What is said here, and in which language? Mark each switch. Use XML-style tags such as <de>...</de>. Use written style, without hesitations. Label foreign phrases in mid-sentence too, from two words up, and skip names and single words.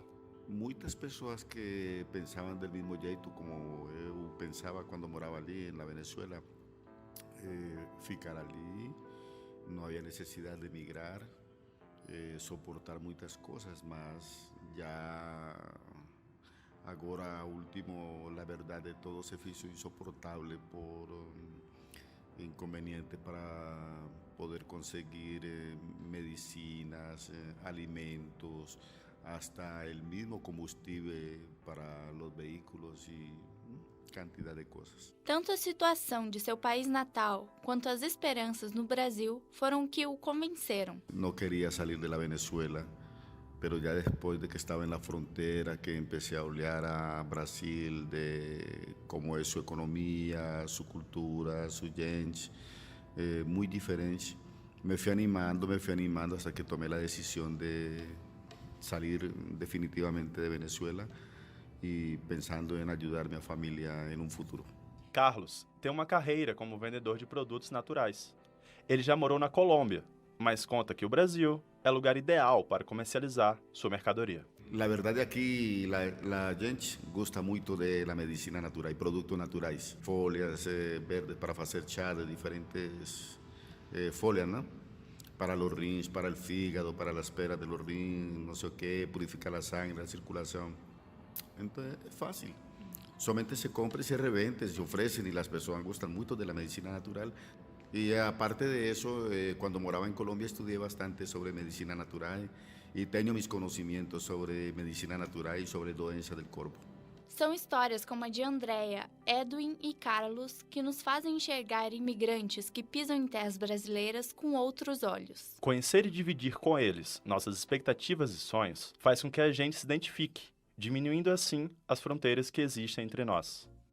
<pt>Muitas pessoas que pensavam do mesmo jeito como eu pensava quando morava ali na Venezuela, ficar ali, não havia necessidade de migrar, suportar muitas coisas, mas já agora, último, a verdade, todo se fez insuportável por inconveniente para poder conseguir medicinas, alimentos,</pt> <es>hasta el mismo combustible para los vehículos y cantidad de cosas.</es> <pt>Tanto a situação de seu país natal quanto as esperanças no Brasil foram o que o convenceram.</pt> <es>No quería salir de la Venezuela, pero ya después de que estaba en la frontera, que empecé a olhar a Brasil de cómo es su economía, su cultura, su gente, muy diferente. Me fui animando hasta que tomé la decisión de salir definitivamente de Venezuela y pensando en ayudar a mi familia en un futuro.</es> <pt>Carlos tem uma carreira como vendedor de produtos naturais. Ele já morou na Colômbia, mas conta que o Brasil é o lugar ideal para comercializar sua mercadoria.</pt> <es>La verdad aquí la gente gusta mucho de la medicina natural, productos naturais, folias verdes para hacer chá de diferentes folias, ¿no? Para los rins, para el fígado, para las peras de los rins, no sé qué, purificar la sangre, la circulación. Entonces es fácil. Solamente se compra y se revende, se ofrecen y las personas gustan mucho de la medicina natural. Y aparte de eso, cuando moraba en Colombia estudié bastante sobre medicina natural y tengo mis conocimientos sobre medicina natural y sobre doenças del cuerpo.</es> <pt>São histórias como a de Andrea, Edwin e Carlos que nos fazem enxergar imigrantes que pisam em terras brasileiras com outros olhos. Conhecer e dividir com eles nossas expectativas e sonhos faz com que a gente se identifique, diminuindo assim as fronteiras que existem entre nós.</pt>